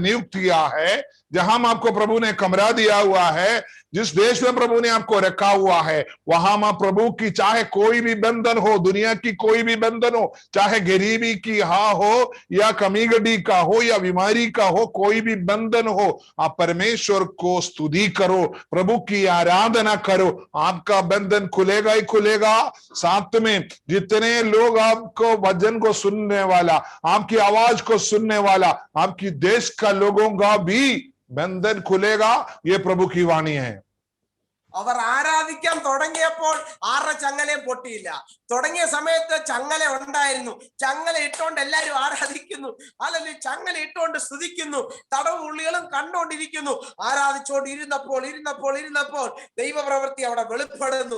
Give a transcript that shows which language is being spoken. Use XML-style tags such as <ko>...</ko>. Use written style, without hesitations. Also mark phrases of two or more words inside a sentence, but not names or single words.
<hi>नियुक्त किया है, जहां आपको प्रभु ने कमरा दिया हुआ है, जिस देश में प्रभु ने आपको रखा हुआ है, वहां मां प्रभु की चाहे कोई भी बंधन हो, दुनिया की कोई भी बंधन हो, चाहे गरीबी की हो या कमी गड्डी का हो या बीमारी का हो, कोई भी बंधन हो, आप परमेश्वर को स्तुति करो, प्रभु की आराधना करो, आपका बंधन खुलेगा ही खुलेगा। साथ में जितने लोग आपको वचन को सुनने वाला, आपकी आवाज को सुनने वाला, आपकी देश का लोगों का भी बंधन खुलेगा। ये प्रभु की वाणी है।</hi> <ml>അവർ ആരാധിക്കാൻ തുടങ്ങിയപ്പോൾ ആരുടെ ചങ്ങലയും പൊട്ടിയില്ല. തുടങ്ങിയ സമയത്ത് ചങ്ങല ഉണ്ടായിരുന്നു. ചങ്ങല ഇട്ടുകൊണ്ട് എല്ലാരും ആരാധിക്കുന്നു, അല്ലെങ്കിൽ ചങ്ങല ഇട്ടുകൊണ്ട് സ്തുതിക്കുന്നു. തടവ് ഉള്ളികളും കണ്ടുകൊണ്ടിരിക്കുന്നു. ആരാധിച്ചുകൊണ്ട് ഇരുന്നപ്പോൾ ദൈവപ്രവൃത്തി അവിടെ വെളിപ്പെടുന്നു.</ml>